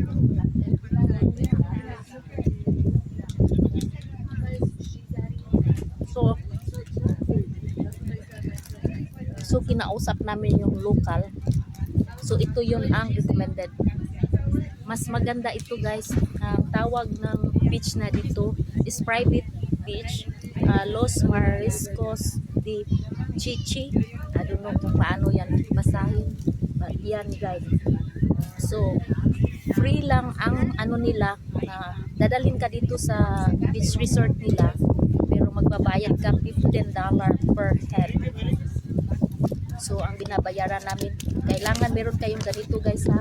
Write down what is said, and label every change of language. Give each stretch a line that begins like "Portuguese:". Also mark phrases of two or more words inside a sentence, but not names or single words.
Filipino: So kinausap namin yung local. So ito yun ang recommended. Mas maganda ito guys. Ang tawag ng beach na dito is
English: private beach.
Filipino: Los Mariscos de Chichi.
English: I don't know
Filipino: kung paano yan basahin. But yan guys. So, free lang ang ano nila. Dadalhin ka dito sa beach resort nila. Pero magbabayad ka $15
English: per head.
Filipino: So, ang binabayaran namin, kailangan meron kayong ganito guys ha.